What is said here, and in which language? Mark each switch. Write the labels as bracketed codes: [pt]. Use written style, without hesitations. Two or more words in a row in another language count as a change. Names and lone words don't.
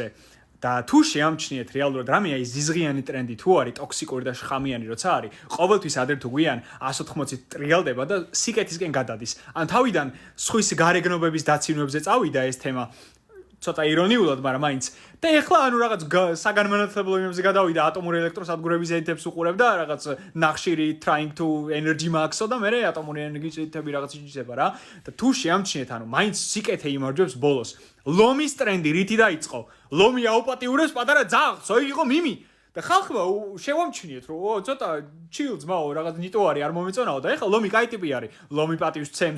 [ka] და თუ შეამჩნიეთ რეალურად რამეა ის ზიზღიანი ტრენდი თუ არის ტოქსიკური და შხამიანი როცა არის ყოველთვის ადრე თუ გვიან 180 ტრიალდება და სიკეთისკენ გადადის ან თავიდან სხვის გარეგნობების დაცინვებზე წავიდა ეს თემა ცოტა ირონიულად მაგრამ მაინც და ეხლა ანუ რაღაც საგანმანათლებლო იმებზე გადავიდა ატომური ელექტროსადგურების ედიტებს უყურებ და რაღაც ნახშირი [en] trying to energy max- [ka] ო და მე ატომური ენერგიის ედიტები რაღაც იჭება რა და თუ შეამჩნიეთ ანუ მაინც სიკეთე იმარჯვებს ბოლოს ლომის ტრენდი რითი დაიწყო ლომი აუპატიურებს პატარა ძაღლს იყო მიმი და ხალხმა შევამჩნიეთ რომ ცოტა chill ძმაო რაღაც ნიტო არის არ მომეწონაო და ეხლა ლომი კაი ტიპი არის ლომი პატივს ცემს